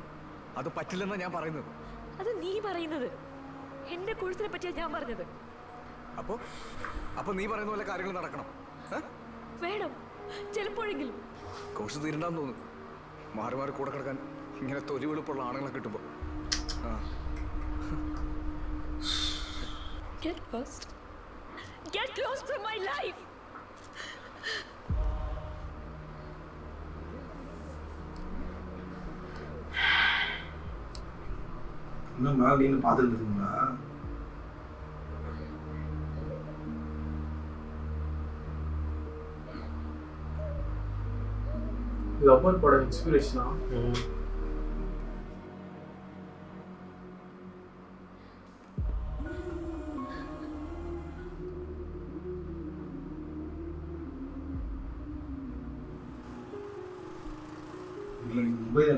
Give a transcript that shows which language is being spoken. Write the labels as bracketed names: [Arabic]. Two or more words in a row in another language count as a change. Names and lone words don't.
[Malayalam] അത് പറ്റില്ലെന്നാണ് ഞാൻ പറയുന്നത്. അത് നീ പറയുന്നത്. എന്റെ കോഴ്സിനെ പറ്റിയാ ഞാൻ പറഞ്ഞത്. അപ്പൊ നീ പറയുന്ന പോലെ കാര്യങ്ങൾ നടക്കണം. വേണം, ചിലപ്പോഴെങ്കിലും. കോഴ്സ് തീരണ്ടെന്ന് തോന്നുന്നു. മാറി മാറി കൂടെ കിടക്കാൻ ഇങ്ങനെ തൊലി വെളുപ്പുള്ള ആണുങ്ങളെ കിട്ടുമ്പോ. [English] Get lost. Get lost from my life. [Tamil] இன்னும் மேலே நின்று பார்த்துட்டு இருக்கீங்களா? இது அப்பர் படம் இன்ஸ்பிரேஷனா? [Malayalam] മുംബൈ തന്നെ